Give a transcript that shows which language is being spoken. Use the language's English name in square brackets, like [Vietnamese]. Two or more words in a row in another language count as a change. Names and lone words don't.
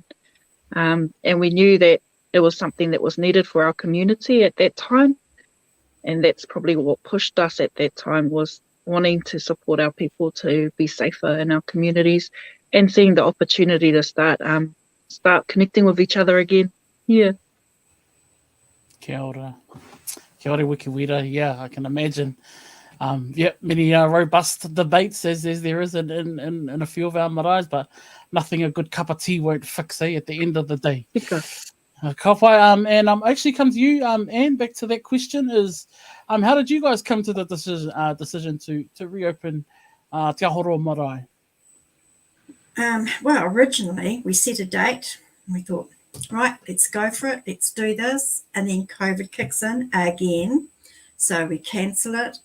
[English] And we knew that it was something that was needed for our community at that time. And that's probably what pushed us at that time, was wanting to support our people to be safer in our communities and seeing the opportunity to start connecting with each other again. Yeah. [Māori] Kia ora. Kia ora, Wikiwira. [English] Yeah, I can imagine. Many robust debates as there is in a few of our maraes, but nothing a good cup of tea won't fix, at the end of the day. [Māori] Ka pai, [English] and actually come to you, Anne, back to that question is, how did you guys come to the decision to reopen Te Ahoro Marae? Well, originally we set a date and we thought, right, let's go for it, let's do this, and then COVID kicks in again, so we cancel it.